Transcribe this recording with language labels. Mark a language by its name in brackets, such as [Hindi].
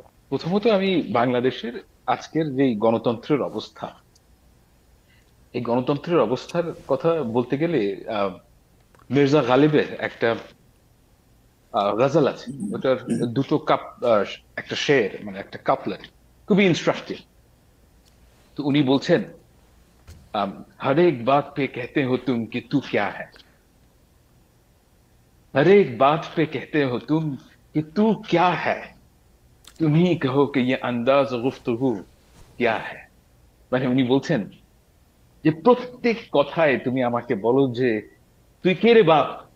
[Bangla] প্রথমত আমি বাংলাদেশের আজকের যে গণতন্ত্রের অবস্থা, এই গণতন্ত্রের অবস্থার কথা বলতে গেলে মির্জা গালিবের একটা গজল আছে, ওটার দুটো কাপ, একটা শের মানে একটা কাপলেট, খুবই ইনস্ট্রাকটিভ। তো উনি বলছেন, [Hindi] हर एक बात पे कहते हो तुम कि तू क्या है, हर एक बात पे कहते हो तुम कि तू क्या है, तुम ही कहो कि ये अंदाज गुफ्तगू क्या है। [Bangla] মানে উনি বলছেন যে প্রত্যেক কথায় তুমি আমাকে বলো যে তুই কে রে বাপ।